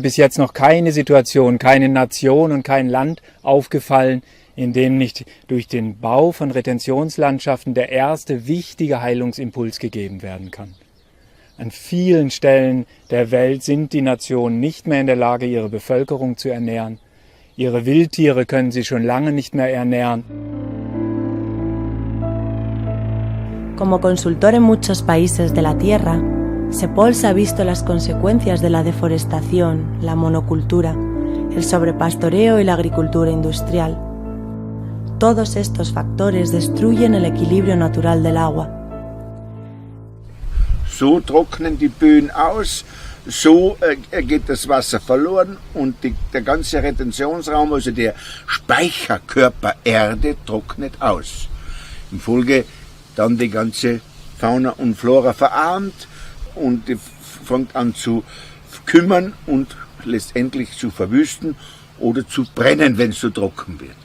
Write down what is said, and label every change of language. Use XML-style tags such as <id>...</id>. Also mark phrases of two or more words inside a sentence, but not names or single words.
<de>bis jetzt noch keine Situation, keine Nation und kein Land aufgefallen, in dem nicht durch den Bau von Retentionslandschaften der erste wichtige Heilungsimpuls gegeben werden kann. An vielen Stellen der Welt sind die Nationen nicht mehr in der Lage, ihre Bevölkerung zu ernähren. Ihre Wildtiere können sie schon lange nicht mehr ernähren.</de> <es>Como consultor en muchos países de la Tierra, Sepols ha visto las consecuencias de la deforestación, la monocultura, el sobrepastoreo y la agricultura industrial. Todos estos factores destruyen el equilibrio natural del agua.</es> <de>So trocknen die Böen aus, so geht das Wasser verloren und der ganze Retentionsraum, also der Speicherkörper Erde, trocknet aus. In Folge dann die ganze Fauna und Flora verarmt und fängt an zu kümmern und letztendlich zu verwüsten oder zu brennen, wenn es so trocken wird.</de>